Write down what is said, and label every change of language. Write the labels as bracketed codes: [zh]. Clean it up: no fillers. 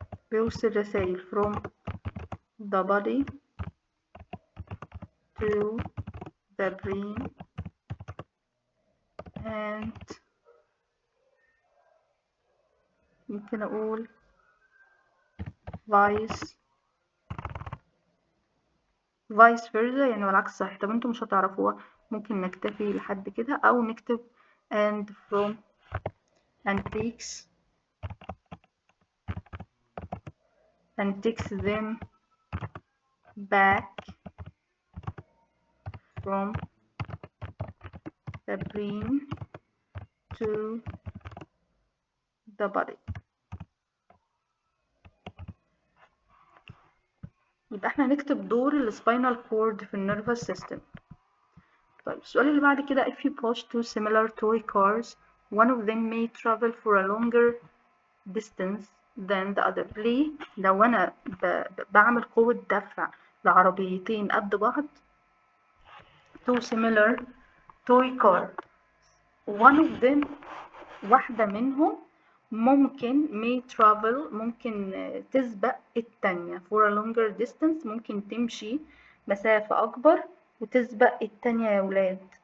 [ar] بيوصل رسائل [en] from the body to the brain and [ar] ممكن أقول [en] vice versa [ar] يعني والعكس صحيح. طب انتوا مش هتعرفوها، ممكن نكتفي لحد كده أو نكتب [en] and from and takes them back from the brain to the body. [ar] يبقى احنا هنكتب دور السباينال كورد في النيرفس سيستم. طيب السؤال اللي بعد كده [en] if you push two similar toy cars one of them may travel for a longer distance than the other. [ar] ليه؟ لو انا بعمل قوة دفع لعربيتين قد بعض [en] two similar toy car one of them [ar] واحدة منهم ممكن [en] may travel [ar] ممكن تسبق التانية [en] for a longer distance [ar] ممكن تمشي مسافة أكبر وتسبق التانية يا ولاد.